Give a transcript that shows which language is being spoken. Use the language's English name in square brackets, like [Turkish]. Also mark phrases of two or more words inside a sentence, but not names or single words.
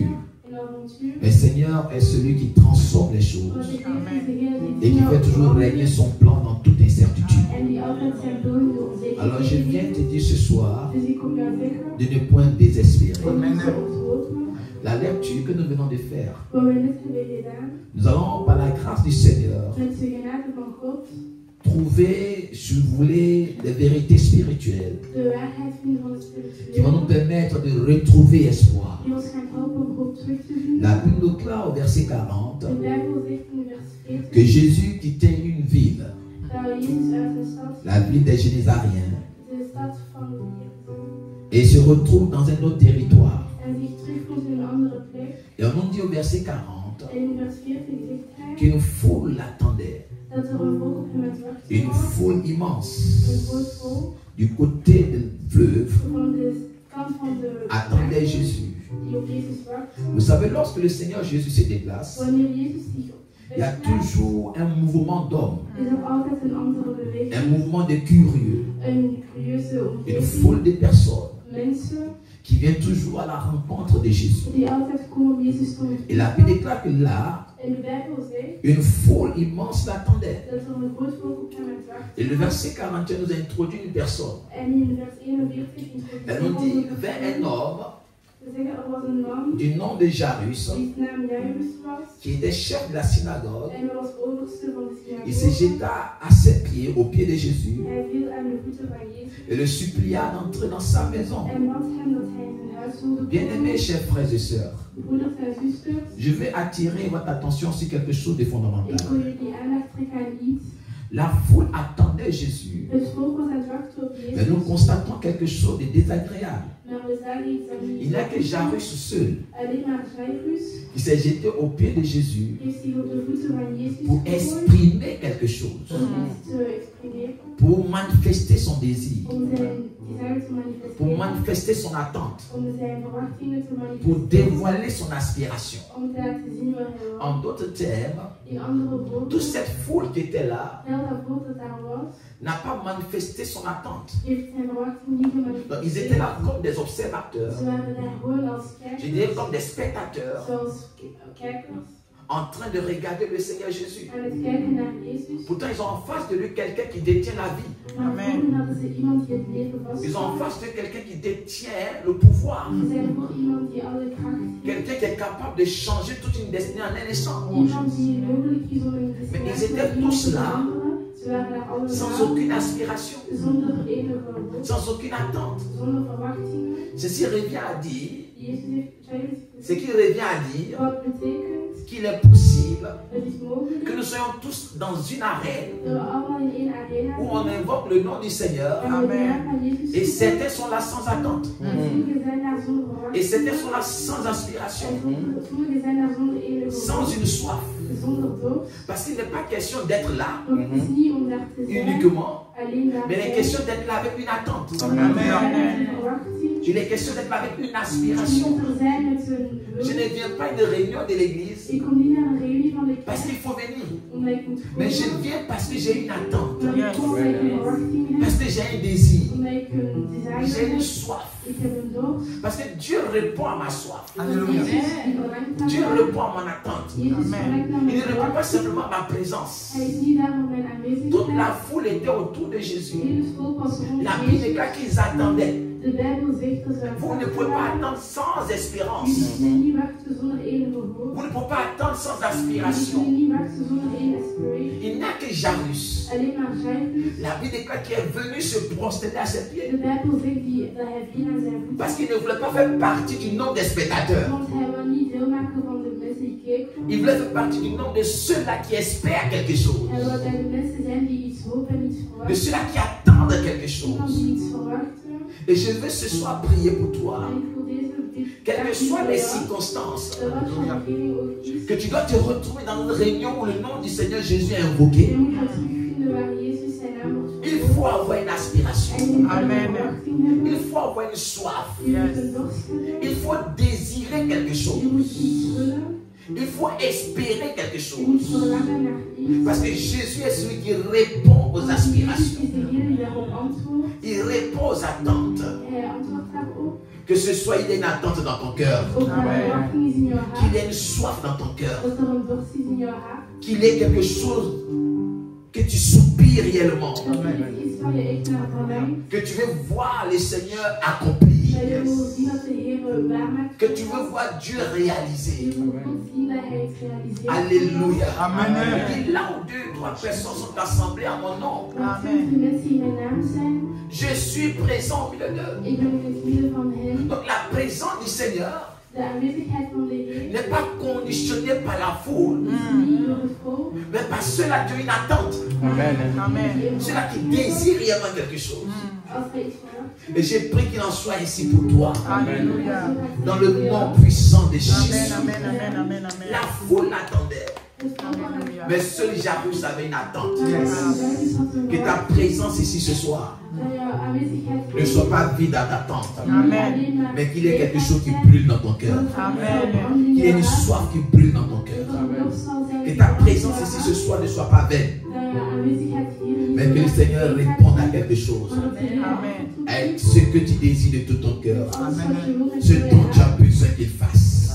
[French] Le Seigneur est celui qui transforme les choses et qui fait toujours régner son plan dans toute incertitude. Alors je viens te dire ce soir de ne point désespérer. la lecture que nous venons de faire, [Dutch] Wat we net hebben gedaan, [French] nous allons, par la grâce du Seigneur, [Dutch] met de genade van God, [French] trouver, si vous voulez, des vérités spirituelles [Dutch] de waarheid vinden van het [French] qui vont nous [Dutch] spirituele, [French] permettre de retrouver espoir. [Dutch] die ons gaan helpen om hoop terug te vinden. [French] La Bible nous déclare au verset 40 [Dutch] De Bijbel zegt in vers 40 [French] que Jésus quittait une ville, [Dutch] dat Jezus uit een stad, [French] la ville des Génésariens, [Dutch] de stad van Jeruzalem, [French] et se retrouve dans un autre territoire. [Dutch] en zich terugkomt in een andere plek. [French] Et on nous dit au verset 40 [Dutch] En in vers 40 zegt hij [French] qu'une foule l'attendait, [Dutch] dat er een volk op hem aan het wachten [French] une [Dutch] was, [French] foule immense [Dutch] een groot volk [French] du côté du fleuve [Dutch] van de kant van de [French] attendait Jésus. [Dutch] die op Jezus wacht. [French] Vous savez, lorsque le Seigneur Jésus se déplace, [Dutch] Wanneer Jezus zich [French] il y a toujours un mouvement d'hommes, [Dutch] is er altijd een andere beweging, [French] un mouvement de curieux, [Dutch] een curieuze [French] une [Dutch] omgeving, [French] foule de personnes [Dutch] mensen [French] qui viennent toujours à la rencontre de Jésus. [Dutch] die altijd komen om Jezus te [French] Et la [Dutch] ontmoeten. [French] Bible déclare que là, [Dutch] En de Bijbel zegt [French] une foule immense l'attendait. [Dutch] dat er een groot volk op hem aan het wachten [French] Et le [Dutch] was. [French] verset 41 nous introduit une personne. [Dutch] En in vers 41 [French] Elle nous dit, [Dutch] introduceert [French] vint un homme [Dutch] we zeggen er was een man [French] du nom de Jairus, [Dutch] die naam Jairus was [French] qui était chef de la synagogue. [Dutch] en hij was overste van de [French] Il se [Dutch] synagoge. [French] jeta à ses pieds, aux pieds de Jésus, [Dutch] Hij viel aan de voeten van Jezus [French] et le supplia d'entrer dans sa maison. [Dutch] en bad hem dat hij in zijn huis wilde [French] Bien-aimés, [Dutch] komen. [French] chers frères et sœurs, [Dutch] Broeders en zusters, [French] je vais attirer votre attention sur quelque chose de [Dutch] ik wil [French] fondamental. [Dutch] jullie aandacht trekken aan iets. [French] La foule attendait Jésus, [Dutch] Het volk was aan het wachten op [French] mais nous [Dutch] Jezus, [French] constatons quelque chose de désagréable. [Dutch] maar we zagen iets dat [French] Il n'y a que [Dutch] niet [French] Jairus seul [Dutch] alleen maar Jairus [French] qui s'est jeté aux pieds de Jésus [Dutch] heeft zich op de voeten van Jezus [French] pour [Dutch] gegooid [French] exprimer quelque chose, [Dutch] om iets te exprimeren, [French] pour manifester son désir, [Dutch] om zijn desire te [French] pour [Dutch] manifesteren, [French] manifester son attente, [Dutch] om zijn verwachtingen te [French] pour [Dutch] manifesteren, [French] dévoiler son aspiration. [Dutch] om te laten zien waar hij was. [French] En d'autres termes, [Dutch] In andere woorden, [French] toute cette foule qui était là [Dutch] heel dat volk dat daar was, [French] n'a pas manifesté son attente. [Dutch] heeft zijn verwachting niet [French] Donc, ils étaient là [Dutch] gemanifesteerd. [French] comme des observateurs, [Dutch] Ze waren daar gewoon als [French] je dirais [Dutch] kijkers, [French] comme des spectateurs, [Dutch] zoals kijkers, [French] en train de regarder le Seigneur Jésus. [Dutch] aan het kijken naar Jezus. [French] Pourtant, ils ont en face de lui quelqu'un qui détient la vie. [Dutch] Maar voor hadden ze iemand die het leven [French] Ils ont en [Dutch] vasthield. [French] face de quelqu'un qui détient le pouvoir. [Dutch] Ze zijn voor iemand die alle kracht heeft. [French] Quelqu'un qui est capable de changer toute une destinée en un instant. [Dutch] Iemand die mogelijk is om een [French] Mais ils [Dutch] destinatie [French] étaient [Dutch] van iemand [French] tous [Dutch] te [French] là, [Dutch] veranderen. Ze waren daar [French] Sans [Dutch] allemaal [French] aucune aspiration, [Dutch] zonder enige hoop, [French] sans aucune attente. [Dutch] zonder verwachtingen. [French] Ceci revient à dire, [Dutch] Jezus heeft Jairus [French] ce qui revient à dire [Dutch] wat betekent, [French] qu'il est possible [Dutch] het is mogelijk [French] que nous soyons tous dans une arène [Dutch] dat we allemaal in één arena [French] où on [Dutch] zijn. [French] invoque le nom du Seigneur [Dutch] En we de naam van Jezus [French] et [Dutch] roepen. [French] certains sont là sans attente [Dutch] En sommigen zijn daar zonder [French] et [Dutch] verwachting. [French] certains sont là sans aspiration, [Dutch] En sommigen zijn daar zonder enige [French] sans [Dutch] hoop, [French] une soif. [Dutch] zonder dood. [French] Parce qu'il n'est pas question d'être là [Dutch] Want het is niet om daar te zijn, [French] uniquement, [Dutch] alleen daar [French] mais il est [Dutch] zijn. [French] question d'être là avec une attente. [Dutch] Alleen daar zijn met een verwachting. [French] Il est question d'être là avec une [Dutch] Je [French] aspiration. [Dutch] moet er zijn met zijn [French] Je [Dutch] wil. [French] ne viens pas à une réunion de l'église [Dutch] Ik kom niet naar een reunie van de [French] parce [Dutch] kerk, [French] qu'il faut venir, [Dutch] omdat ik moet [French] mais je [Dutch] komen. [French] viens parce que j'ai une attente, [Dutch] Maar ik kom omdat ik een verwachting heb, [French] parce que j'ai un désir, [Dutch] omdat ik een [French] j'ai [Dutch] desire [French] une [Dutch] heb. [French] soif, [Dutch] Ik heb een dorst. [French] parce que Dieu répond à ma soif, [Dutch] Want Jezus die verlangt naar [French] Dieu [Dutch] mij. [French] répond à mon attente. [Dutch] Jezus verlangt naar [French] Il ne [Dutch] mijn [French] répond pas [Dutch] verwachting. [French] simplement à ma présence. [Dutch] Hij is niet daar om mijn [French] Toute la [Dutch] aanwezigheid. [French] foule était autour de Jésus. [Dutch] Heel het volk was rond [French] La Bible [Dutch] Jezus. [French] déclare qu'ils attendaient. [Dutch] De Bijbel zegt dat ze [French] Vous ne pouvez pas attendre sans espérance. [Dutch] jullie kunnen niet wachten zonder enige hoop. [French] Vous ne pouvez pas attendre sans [Dutch] Jullie [French] aspiration. [Dutch] kunnen niet wachten zonder enige aspiration. [French] Il n'a que Jairus. [Dutch] Alleen maar Jairus. [French] La Bible déclare qu'il est venu se prosterner à ses pieds. [Dutch] De Bijbel zegt dat hij viel aan zijn voeten. [French] Parce qu'il ne voulait pas faire partie du nombre des spectateurs. [Dutch] Want hij wil niet deel maken van de mensen die keken. [French] Il voulait faire partie du nombre de ceux-là qui espèrent quelque chose. [Dutch] Hij wil bij de mensen zijn die iets hopen en iets [French] De [Dutch] verwachten. [French] ceux-là qui attendent quelque [Dutch] Iemand [French] chose. [Dutch] die iets verwachten. [French] Et je veux ce soir prier pour toi. [Dutch] En ik wil dit [French] Quelles que soient les circonstances, [Dutch] wat je omgeving ook is. [French] que tu dois te retrouver dans une réunion où le nom du Seigneur Jésus est invoqué. [Dutch] Je moet dat terugvinden waar Jezus zijn naam wordt [French] Il [Dutch] verkondigd. [French] faut avoir une aspiration. [Dutch] En je moet een Amen. verwachting hebben. [French] Il faut avoir une soif. [Dutch] Je moet een dorst hebben. [French] Il faut désirer quelque [Dutch] Je [French] chose. [Dutch] moet iets willen. [French] Il faut espérer quelque [Dutch] Je moet [French] chose. [Dutch] verlangen naar iets. [French] Parce que Jésus est celui qui répond aux [Dutch] Want Jezus [French] aspirations. [Dutch] is degene die daarop antwoordt. [French] Il répond aux attentes. [Dutch] Hij antwoordt daarop. [French] Que ce soit il y ait une attente dans ton cœur. [Dutch] Of er een verwachting is in jouw [French] Qu'il y [Dutch] hart. [French] ait une soif dans ton cœur. [Dutch] Dat er een dorst is in jouw hart. [French] Qu'il y ait quelque chose que tu soupires réellement. [Dutch] Dat er iets is waar je echt naar verlangt. [French] Que tu veux voir le Seigneur accomplir. [Dutch] Dat je wil zien dat de Heer [French] que tu veux voir Dieu réaliser. [Dutch] Je wil God zien dat hij het realiseert. [French] Alléluia. Amen. Il dit là où 2 ou 3 personnes sont assemblées à mon nom, [Dutch] Want veel mensen in mijn naam zijn, [French] je suis présent au milieu d'eux. [Dutch] ik ben in het midden van hen. [French] Donc la présence du Seigneur [Dutch] De aanwezigheid van de Heer [French] n'est pas conditionnée par la foule, [Dutch] is niet door het volk, [French] mais par ceux-là qui ont une attente, Amen. ceux-là qui désirent réellement quelque chose. [Dutch] als hij iets verwacht. [French] Et j'ai pris qu'il en soit ainsi pour toi, Alléluia. dans le nom puissant de Jésus. Amen, amen, amen, amen. La foule l'attendait, [Dutch] Het volk had het [French] mais seul Jairus avait une attente. [Dutch] Maar Jairus had een [French] Que ta [Dutch] verwachting. [French] présence ici ce soir [Dutch] Dat jouw aanwezigheid [French] ne soit pas vide à t'attendre, Amen. mais qu'il y ait quelque chose qui brûle dans ton cœur, Amen. qu'il y ait une soif qui brûle dans ton cœur. Que ta présence ici ce soir ne soit pas vaine, mais que le Seigneur réponde à quelque chose, à ce que tu désires de tout ton cœur, ce dont tu as besoin qu'il fasse.